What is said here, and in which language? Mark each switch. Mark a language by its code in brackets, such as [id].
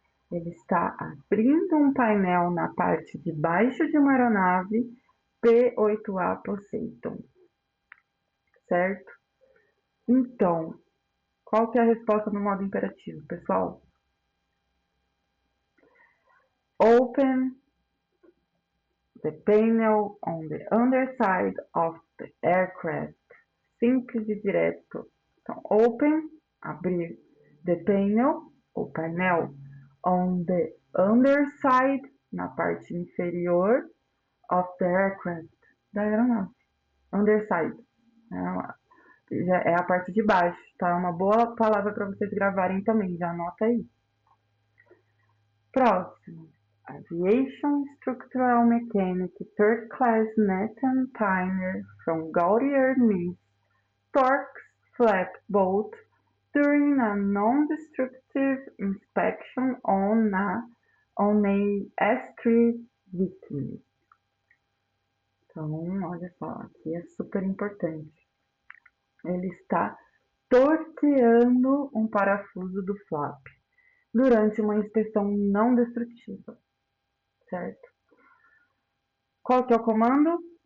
[pt] Ele está abrindo um painel na parte de baixo de uma aeronave P-8A Poseidon. Certo? Então, qual que é a resposta no modo imperativo, pessoal? [en] Open the panel on the underside of the aircraft. [pt] Simples e direto. Então, open, abrir. [en] The panel, [pt] o painel. [en] On the underside, [pt] na parte inferior. [en] Of the aircraft, [pt] da aeronave. [en] Underside. [pt] É a parte de baixo, tá? É uma boa palavra para vocês gravarem também, já anota aí. Próximo. [en] Aviation Structural Mechanic Third Class Nathan Tyner from Gautier Miss torques flap bolt during a non-destructive inspection on a S3 Viking. [pt] Então, olha só, aqui é super importante. Ele está torqueando um parafuso do flap durante uma inspeção não destrutiva, certo? Qual que é o comando?